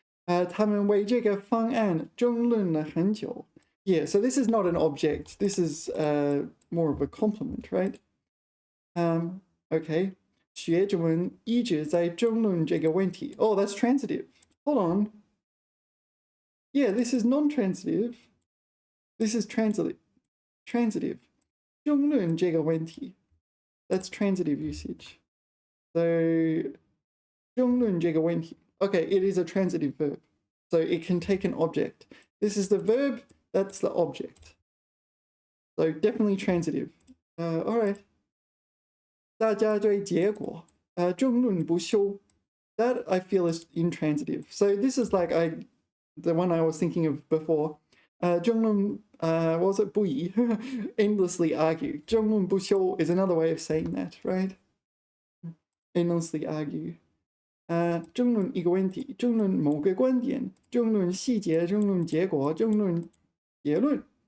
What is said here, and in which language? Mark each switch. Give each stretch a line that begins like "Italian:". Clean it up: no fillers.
Chinese: 他们为这个方案争论了很久.
English: Yeah, so this is not an object. This is more of a complement, right? Okay.
Chinese: 学者们一直在争论这个问题.
English: Oh, that's transitive. Hold on. Yeah, this is non-transitive. This is transitive.
Chinese: 争论这个问题.
English: That's transitive usage. So
Chinese: 争论这个问题.
English: Okay, it is a transitive verb. So it can take an object. This is the verb, that's the object. So definitely transitive.
Chinese: All right. 大家对结果争论不休.
English: That I feel is intransitive. So this is like the one I was thinking of before. 争论 what was it? 不已 endlessly argue. 争论不休 is another way of saying that, right? Endlessly argue.
Chinese: 争论一个问题，争论某个观点，争论细节，争论结果，争论结论.